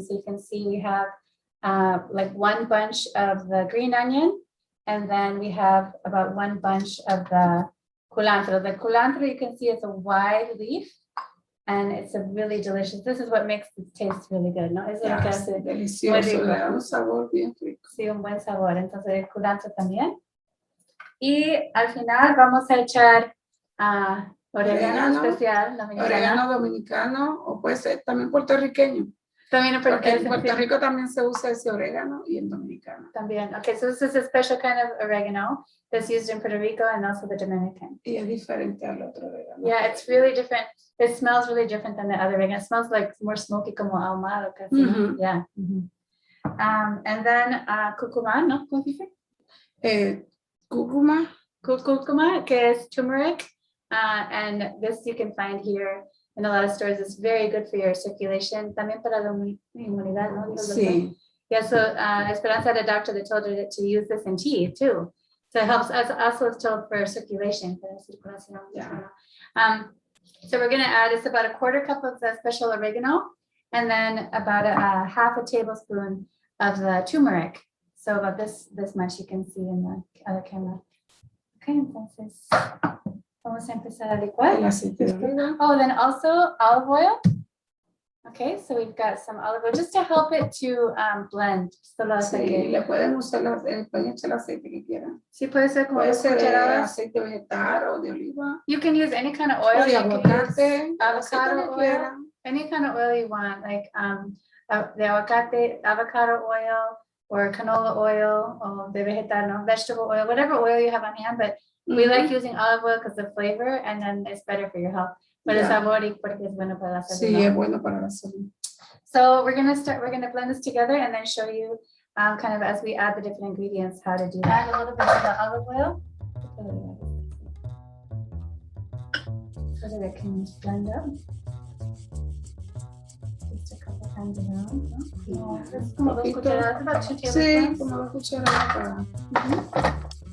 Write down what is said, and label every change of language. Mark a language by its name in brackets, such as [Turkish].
[English] So you can see we have like one bunch of the green onion, and then we have about one bunch of the culantro. The culantro, you can see it's a wide leaf, and it's a really delicious. This is what makes it taste really good, ¿no? [Spanish] Es lo que hace delicioso, le da un sabor bien rico. Sí, un buen sabor. Entonces el culantro también. Y al final vamos a echar orégano especial dominicano. Orégano dominicano, o puede ser también puertorriqueño. También Porque en Puerto Rico también se usa ese orégano y en dominicano. También. [English] Okay, so this is a special kind of oregano that's used in Puerto Rico and also the Dominican. [Spanish] Y es diferente al otro orégano. [English] Yeah, it's really different. It smells really different than the other oregano. It smells like more smoky, [Spanish] como ahumado. Casi. [English] Yeah. And then curcuma, ¿no? [Spanish] ¿Cómo dice? Cúrcuma. Curcuma, que es turmeric. [English] And this you can find here in a lot of stores. It's very good for your circulation. [Spanish] También para la inmunidad, ¿no? Sí. [English] Yeah, so Esperanza had a doctor that told her to use this in tea too. So it helps us, also it's told for circulation. Yeah. So we're gonna add, it's about a 1/4 cup of the special oregano, and then about a 1/2 tablespoon of the turmeric. So about this much you can see in the other camera. [Spanish] Okay, entonces vamos a empezar a licuar. El aceite de oliva. [English] Oh, then also olive oil. Okay, so we've got some olive oil just to help it to blend. [Spanish] Sí, le pueden usar pueden echar el aceite que quieran. Sí, puede ser como puede ser cucharadas. Aceite vegetal o de oliva. [English] You can use any kind of oil. [Spanish] O de aguacate, [English] avocado oil. Any kind of oil you want, like the avocado oil or canola oil or [Spanish] de vegetal, no, [English] vegetable oil, whatever oil you have on hand. But we like using olive oil because the flavor, and then it's better for your health. [Spanish] But el sabor y porque es bueno para la salud. Sí, es bueno para la salud. [English] So we're gonna blend this together and then show you kind of as we add the different ingredients how to do that. A little bit of the olive oil so that it can blend up. Just a couple times around. [Spanish] ¿No? Es como 2 cucharadas, [English] about 2 tablespoons. [Spanish] Sí, como 2 cucharadas para.